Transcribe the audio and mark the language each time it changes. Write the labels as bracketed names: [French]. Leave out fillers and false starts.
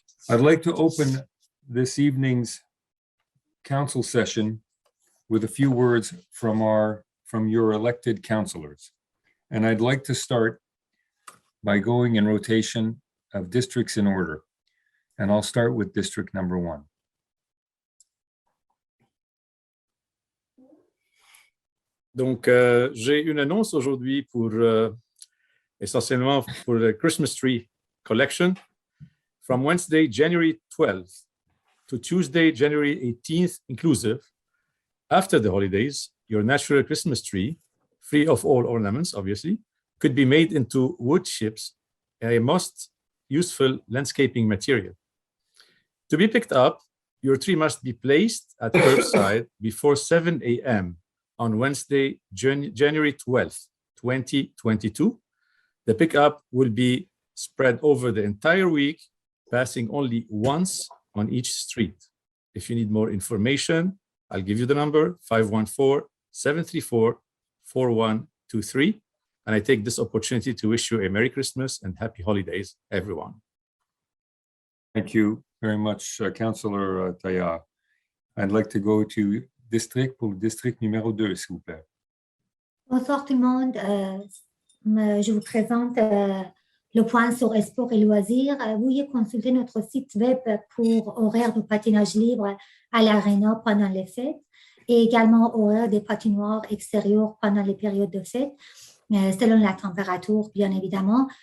[English] I'd like to open this evening's council session with a few words from your elected councillors. And I'd like to start by going in rotation of districts in order. And I'll start with district number 1. [French] Donc, j'ai une annonce aujourd'hui pour essentiellement pour le Christmas Tree Collection. [English] From Wednesday, January 12th to Tuesday, January 18th inclusive, after the holidays, your natural Christmas tree, free of all ornaments, obviously, could be made into wood chips, a most useful landscaping material. To be picked up, your tree must be placed at curbside before 7 a.m. on Wednesday, January 12th, 2022. The pickup will be spread over the entire week, passing only once on each street. If you need more information, I'll give you the number, 514-734-4123. And I take this opportunity to wish you a Merry Christmas and Happy Holidays, everyone. Thank you very much, Councillor Taillard. I'd like to go to district [French] pour le district numéro 2, s'il vous plaît. Bonsoir tout le monde. Je vous présente le point sur sport et loisirs. Veuillez consulter notre site web pour horaires de patinage libre à l'aréna pendant les fêtes et également horaires des patinoires extérieurs pendant les périodes de fête, selon la température, bien évidemment.